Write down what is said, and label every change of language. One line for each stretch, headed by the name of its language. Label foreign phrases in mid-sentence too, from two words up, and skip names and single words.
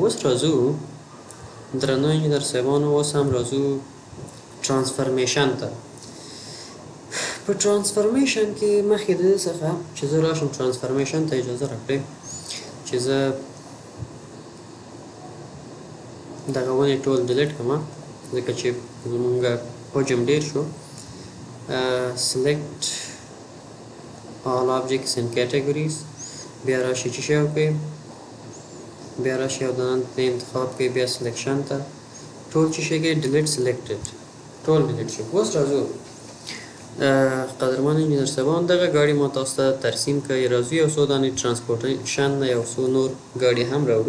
Pashto: اوس راځو درنو انجینر صاحبانو، اوس هم راځو ترانسفرمیشن ته. په ترانسفرمیشن کې مخکې د دې څخه چې زه راشم ترانسفرمیشن ته اجازه راکړئ چې زه دغه ونې ټول ډیلیټ کړم ځکه چې زمونږ حجم ډېر شو.
English: select all objects in categories،
Pashto: بیا راشي چې شی وکړئ، بیا راشي یو دانه انتخاب کړئ، بیا سلیکشن ته ټول چې شی کړئ
English: delete selected
Pashto: ټول ډیلیټ شي. اوس راځو قدرمن انجینر صاحبان دغه ګاډي ما تاسو ته ترسیم کړئ. راځو یو څو دانې ترانسپورټیشن نه یو څو نور ګاډي هم راوړو.